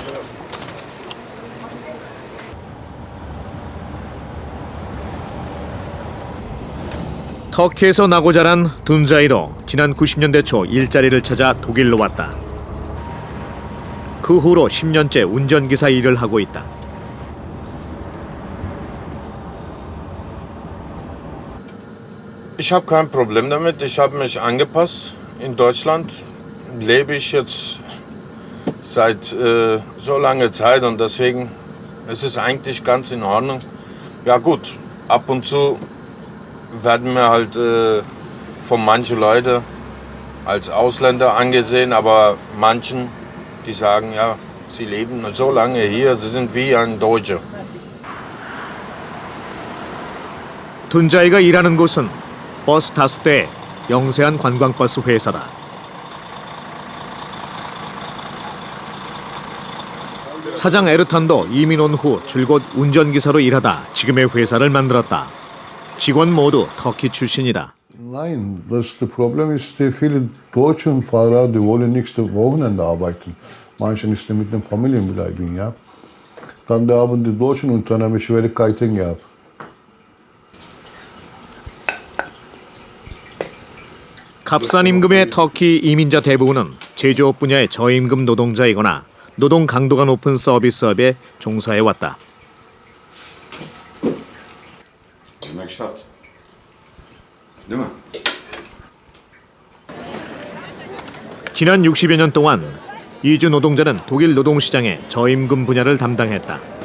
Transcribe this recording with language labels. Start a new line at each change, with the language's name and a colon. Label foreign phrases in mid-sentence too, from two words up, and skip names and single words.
Korean: 터키에서 나고 자란 둔자이로 지난 90년대 초 일자리를 찾아 독일로 왔다. 그 후로 10년째 운전기사 일을 하고 있다.
German: Ich habe kein Problem damit. Ich habe mich angepasst. In Deutschland lebe ich jetzt seit so langer Zeit und deswegen ist es eigentlich ganz in Ordnung. Ja gut, ab und zu werden wir halt von manchen Leuten als Ausländer angesehen, aber manchen, die sagen, ja, sie leben so lange hier, sie sind wie ein Deutscher.
Korean: 둔자이가 일하는 곳은 버스 다수대의 영세한 관광버스 회사다. 사장 에르탄도 이민 온 후 줄곧 운전기사로 일하다 지금의 회사를 만들었다. 직원 모두 터키 출신이다.
German: Nein, das Problem ist, viele deutsche Fahrer, die wollen nicht Wochenende arbeiten. Manche nicht mit den Familien bleiben, ja. Dann haben die deutschen Unternehmen Schwierigkeiten gehabt.
Korean: 값싼 임금의 터키 이민자 대부분은 제조업 분야의 저임금 노동자이거나 노동 강도가 높은 서비스업에 종사해왔다. 지난 60여 년 동안 이주 노동자는 독일 노동시장의 저임금 분야를 담당했다.